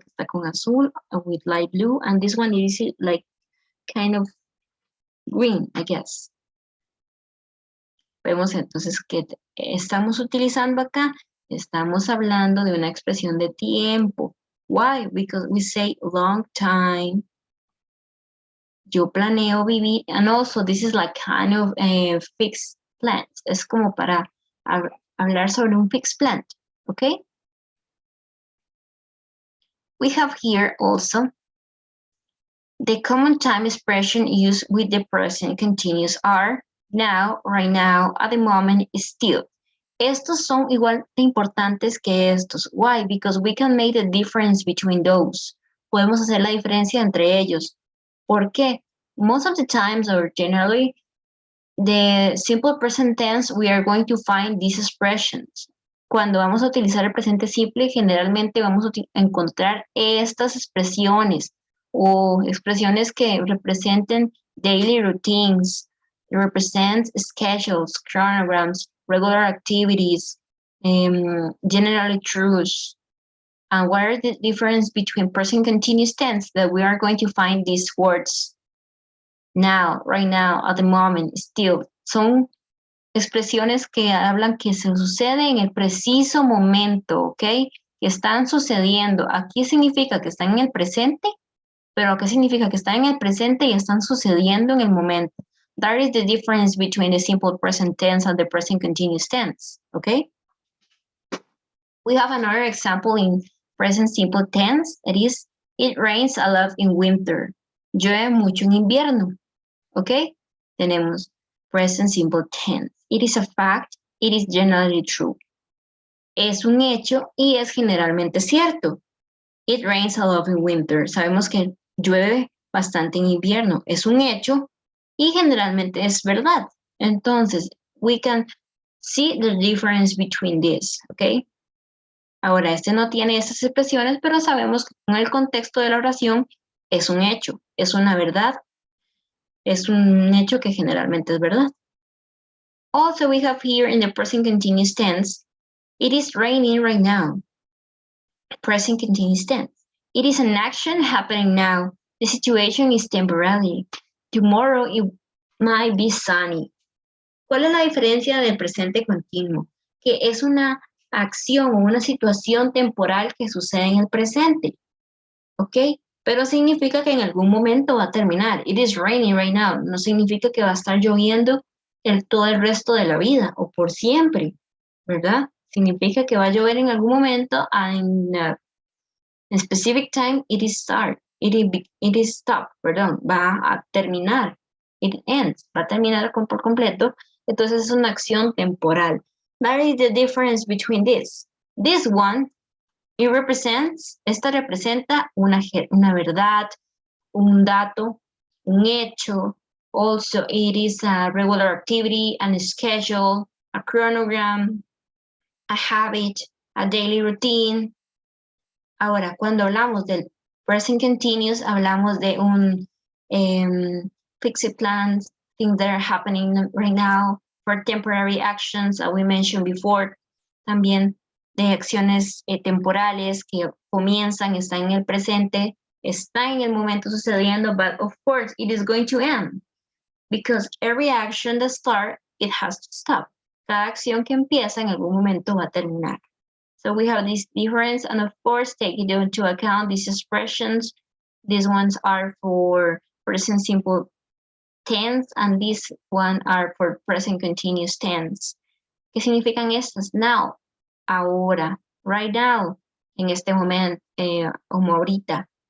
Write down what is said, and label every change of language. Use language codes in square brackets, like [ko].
[es] Que está con azul, [en] with light blue, and this one is like kind of green, I guess. [es] Vemos entonces que estamos utilizando acá. Estamos hablando de una expresión de tiempo. [en] Why? Because we say long time. [es] Yo planeo vivir, [en] and also this is like kind of a fixed plant. [es] Es como para hablar sobre un fixed plant, okay? [en] We have here also the common time expression used with the present continuous are now, right now, at the moment, still. [es] Estos son igual de importantes que estos. [en] Why? Because we can make the difference between those. [es] Podemos hacer la diferencia entre ellos. ¿Por qué? [en] Most of the times, or generally, the simple present tense, we are going to find these expressions. [es] Cuando vamos a utilizar el presente simple, generalmente vamos a encontrar estas expresiones o expresiones que representen [en] daily routines, represent schedules, chronograms, regular activities, generally truths. And what are the difference between present continuous tense that we are going to find these words now, right now, at the moment, still? [es] Son expresiones que hablan que se sucede en el preciso momento, ¿ok? Que están sucediendo. Aquí significa que están en el presente, pero ¿qué significa? Que están en el presente y están sucediendo en el momento. [en] That is the difference between the simple present tense and the present continuous tense, ¿ok? We have another example in present simple tense. That is, it rains a lot in winter. [es] Llueve mucho en invierno, ¿ok? Tenemos present simple tense. [en] It is a fact. It is generally true. [es] Es un hecho y es generalmente cierto. [en] It rains a lot in winter. [es] Sabemos que llueve bastante en invierno. Es un hecho y generalmente es verdad. Entonces, [en] we can see the difference between this, [es] ¿ok? Ahora, este no tiene esas expresiones, pero sabemos que en el contexto de la oración es un hecho, es una verdad, es un hecho que generalmente es verdad. [en] Also, we have here in the present continuous tense, it is raining right now. Present continuous tense. It is an action happening now. The situation is temporary. Tomorrow it might be sunny. [es] ¿Cuál es la diferencia del presente continuo? Que es una acción o una situación temporal que sucede en el presente. ¿Ok? Pero significa que en algún momento va a terminar. [en] It is raining right now. [es] No significa que va a estar lloviendo todo el resto de la vida o por siempre, ¿verdad? Significa que va a llover en algún momento [en] and in specific time it is start. It is stop, perdón. [es] Va a terminar. [en] It ends. [es] Va a terminar por completo. Entonces es una acción temporal. [en] That is the difference between this. This one, it represents, [es] esta representa una verdad, un dato, un hecho. [en] Also, it is a regular activity, a schedule, a chronogram, a habit, a daily routine. [es] Ahora, cuando hablamos del present continuous, hablamos de un fixed plans, [en] things that are happening right now, for temporary actions, as we mentioned before, [es] también de acciones temporales que comienzan, están en el presente, está en el momento sucediendo, [en] but of course it is going to end, because every action that starts, it has to stop. [es] Cada acción que empieza en algún momento va a terminar. [en] So we have this difference, and of course, taking into account these expressions. These ones are for present simple tense, and these one are for present continuous tense. [es] ¿Qué significan estas? Now, ahora, [en] right now, [es] en este momento, como ahorita.